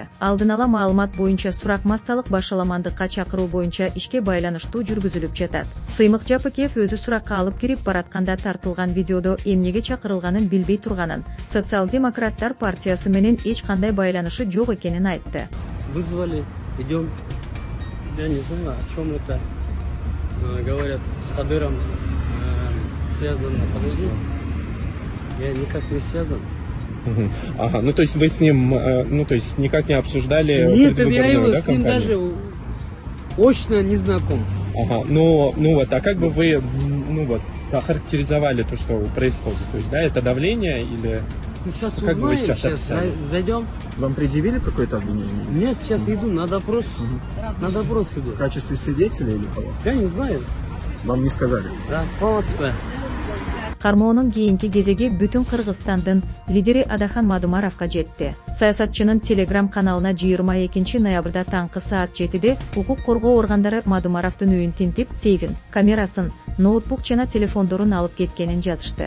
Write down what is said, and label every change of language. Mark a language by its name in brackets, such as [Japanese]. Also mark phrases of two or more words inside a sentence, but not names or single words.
[Kyrgyz] Алдын ала маалымат боюнча сурак массалык башаламандыкка чакыруу боюнча ишке байланыштуу жүргүзүлүп жатат. Сыймык Жапыкеев өзү суракка алып кирип баратканда тартылган видеодо эмнеге чакырылганын билбей турганын, Социал-демократтар партиясы менен эч кандай байланышы жок экенин айтты. [Russian] Вызвали, идем. Я не знаю, о чем это. Говорят, с Кадыром связано. Подожди, я никак не связан. Ага, ну то есть вы с ним, ну то есть никак не обсуждали? Нет, я его с ним даже очно не знаком. Ага, ну вот, а как бы вы, ну вот, охарактеризовали то, что происходит? То есть, да, это давление или? Ну, сейчас как узнаем, бы вы сейчас зайдем. Вам предъявили какое-то обвинение? Нет, сейчас иду на допрос. На допрос иду. В качестве свидетеля или кого? Я не знаю. Вам не сказали? [Kyrgyz] Да, саламатсызбы. Кармоонун кийинки кезеги бүтүн Кыргызстандын лидери Адахан Мадумаровго жетти. Саясатчынын Telegram каналына 22 ноябрда таңкы саат 7де укук коргоо органдары Мадумаровдун үйүн тинтип, сейфин, камерасын, ноутбук жана телефондорун алып кеткенин жазышты.